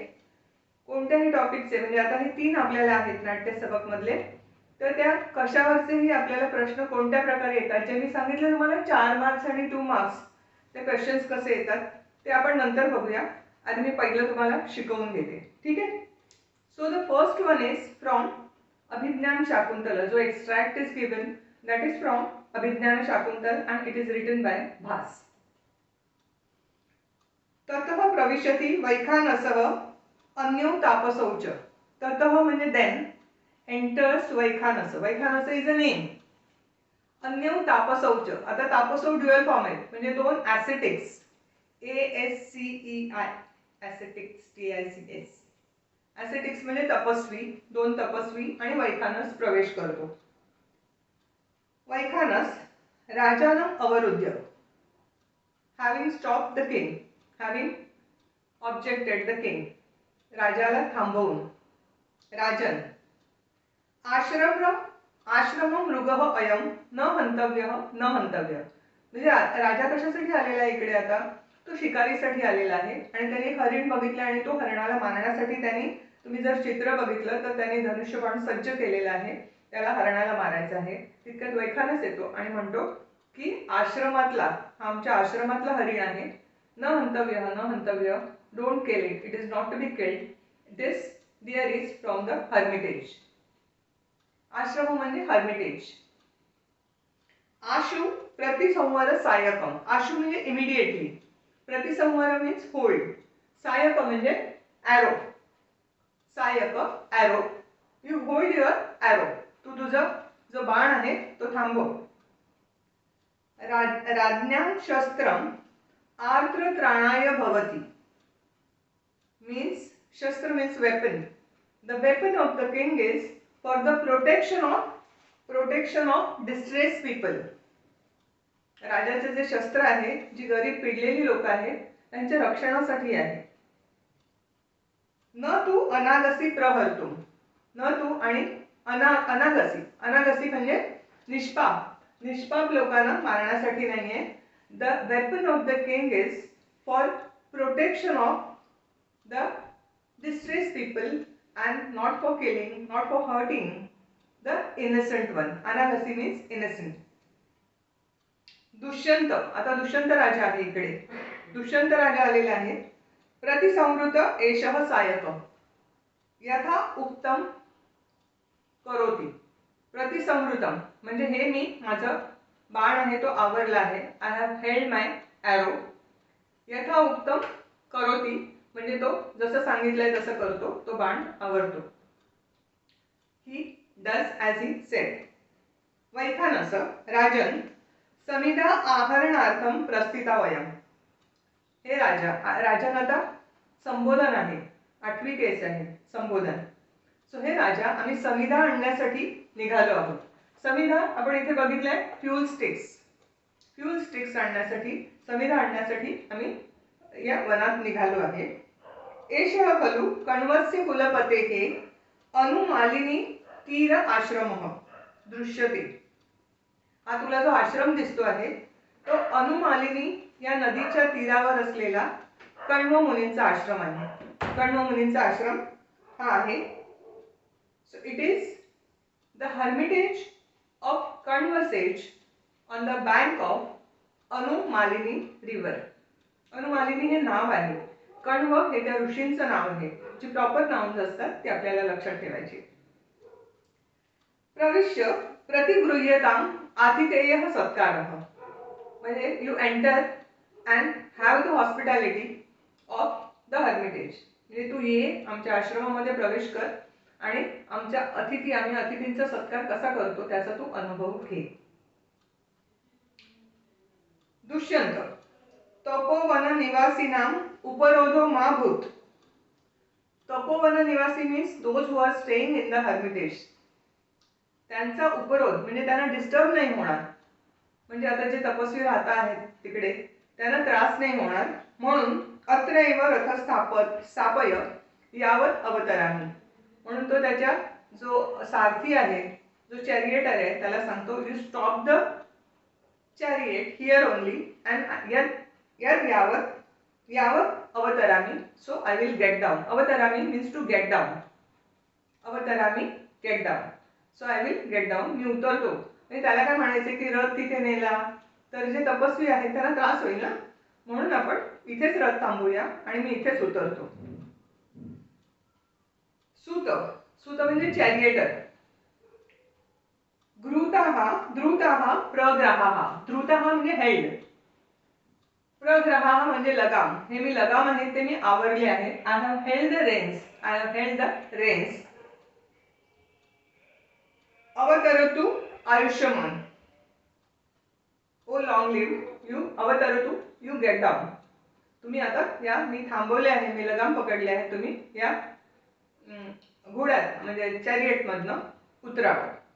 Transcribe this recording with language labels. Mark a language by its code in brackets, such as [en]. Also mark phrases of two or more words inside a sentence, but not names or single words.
[mr] कोणत्याही टॉपिकचे, म्हणजे आता हे 3 आपल्याला आहेत नाट्यस्तबक मधले, तर त्या कशावरचेही आपल्याला प्रश्न कोणत्या प्रकारे येतात, जे मी सांगितलं तुम्हाला 4 मार्क्स आणि 2 मार्क्स ते क्वेश्चन्स कसे येतात ते आपण नंतर बघूया. आधी मी पहिलं तुम्हाला शिकवून देते. ठीक आहे. [en] So the first one is from अभिज्ञान शाकुंतल. जो extract is given that is from Abhijnana Shakuntal and it is written by Bhas. [sa] ततः प्रविशति वैखानसः अन्यो तापसौच. [mr] ततः म्हणजे [en] then enters [mr] वैखानस. [en] वैखानस is a name. [sa] अन्यो तापसौच. [mr] आता तापसौ ड्युअल फॉर्म आहे, म्हणजे 2 ॲसिटिक्स. [en] ASCEI ॲसिटिक्स TICS. [mr] ॲसिटिक्स म्हणजे तपस्वी, 2 तपस्वी आणि वैखानस प्रवेश करतो. [sa] वैखानस राजानं अवरुद्ध. [en] Having stop the king. Having objected the king. [mr] राजाला थांबवून. [sa] राजन. आश्रम मृगः अयम न हंतव्य न हंतव्य. [mr] म्हणजे राजा कशासाठी आलेला आहे इकडे? आता तो शिकारीसाठी आलेला आहे आणि त्याने एक हरिण बघितलं आणि तो हरणाला मारण्यासाठी त्यांनी, तुम्ही जर चित्र बघितलं तर त्याने धनुष्यबाण सज्ज केलेला आहे, त्याला हरणाला मारायचं आहे. तितक्यात वैखानस येतो आणि म्हणतो की आश्रमातला, आमच्या आश्रमातला हरिण आहे. [sa] न हंतव्य न हंतव्य, [en] Don't kill it, it is not to be killed, this deer is from the hermitage. [mr] आश्रम म्हणजे हर्मिटेज. [sa] आशु प्रतिसंवर सायकम. [mr] आशु म्हणजे इमिडिएटली. प्रतिसंवर [en] means hold. [mr] सायक म्हणजे ॲरो. सायक ॲरो. [en] You hold your arrow. [mr] तू तुझा जो बाण आहे तो थांबव. [sa] राज्ञां शस्त्रम आर्द्र त्राणाय भवति [en] means shastra means weapon. The weapon of the king is for the protection of distressed people. [mr] राजाचे जे शस्त्र आहे, जी गरीब पिडलेली लोक आहेत त्यांच्या रक्षणासाठी आहे. [sa] न तू अनागसी प्रहर्तुम, न तू [mr] आणि अनागसी म्हणजे निष्पाप लोकांना मारण्यासाठी नाहीये. [en] The weapon of the king is for protection of the distressed people and not for killing, not for hurting the innocent one. Anagasi means innocent. [mr] दुष्यंत, आता दुष्यंत राजा आहे इकडे. दुष्यंत राजा आलेला आहे. [sa] प्रतिसंवृत एषः सायक यथा उक्तम करोति. [mr] प्रतिसंवृतम म्हणजे हे मी माझं बाण आहे तो आवरला आहे. [en] I have held my arrow. [sa] यथा उक्तम करोति [mr] म्हणजे तो जसं सांगितलंय तसं करतो, तो बाण आवरतो. [en] He does as he said. [sa] वैखानस राजन समिधा आहरणार्थम प्रस्थिता वयम. [mr] हे राजन आता संबोधन आहे, 8वी केस आहे संबोधन. सो हे राजा आम्ही समिधा आणण्यासाठी निघालो आहोत. समिधा आपण इथे बघितलंय [en] fuel sticks [mr] आणण्यासाठी, समिधा आणण्यासाठी आम्ही या वनात निघालो आहे. [sa] एषः खलु कण्वस्य कुलपतेः अनुमालिनी तीर आश्रमः दृश्यते. [mr] हा तुला जो आश्रम दिसतो आहे तो अनुमालिनी या नदीच्या तीरावर असलेला कण्व मुनींचा आश्रम आहे. कण्व मुनींचा आश्रम हा आहे. [en] So it is the hermitage of कण्व sage on the bank of अनुमालिनी river. [mr] अनुमालिनी हे नाव आहे. कण्व हे त्या ऋषींचं नाव आहे. जी [en] proper nouns [mr] असतात ते आपल्याला लक्षात ठेवायची. [sa] प्रविश्य प्रतिगृह्यताम आतिथेयः सत्कारः [en] म्हणजे you enter and have the hospitality of the hermitage. [mr] म्हणजे तू ये, आमच्या आश्रमामध्ये प्रवेश कर आणि आम्ही अतिथींचा सत्कार कसा करतो त्याचा तू अनुभव घे. [sa] दुष्यंत तपोवन निवासीनां उपरोधो मा भूत. तपोवन निवासी [en] means those who are staying in the hermitage. [mr] त्यांचा उपरोध म्हणजे त्यांना डिस्टर्ब नाही होणार. म्हणजे आता जे तपस्वी राहता आहेत तिकडे त्यांना त्रास नाही होणार म्हणून [sa] अत्र एव रथ स्थापय यावत अवतरामी. [mr] म्हणून तो त्याच्या जो सारथी आहे, जो चॅरिएटर आहे त्याला सांगतो [en] you stop the chariot here only and [sa] यावत अवतरामी. [en] So I will get down. अवतरामी means to get down. अवतरामी get down. So I will get down. [mr] मी उतरतो. म्हणजे त्याला काय म्हणायचं की रथ तिथे नेला तर जे तपस्वी आहेत त्यांना त्रास होईल ना, म्हणून आपण इथेच रथ थांबूया आणि मी इथेच उतरतो. सूत म्हणजे चॅरिएटर. [sa] द्रुताः प्रग्रहाः. [mr] द्रुताः म्हणजे हेल्ड. प्रग्रहाः म्हणजे लगाम. हे मी लगाम आहे ते मी आवरले आहे. [en] I have held the reins. [sa] अवतरतु आयुष्यमान. [en] O long live you अवतरतु you get down. [mr] तुम्ही आता या मी थांबवले आहे, मी लगाम पकडले आहे, तुम्ही या घोड्यात म्हणजे चॅरिएट मधनं उतरावं.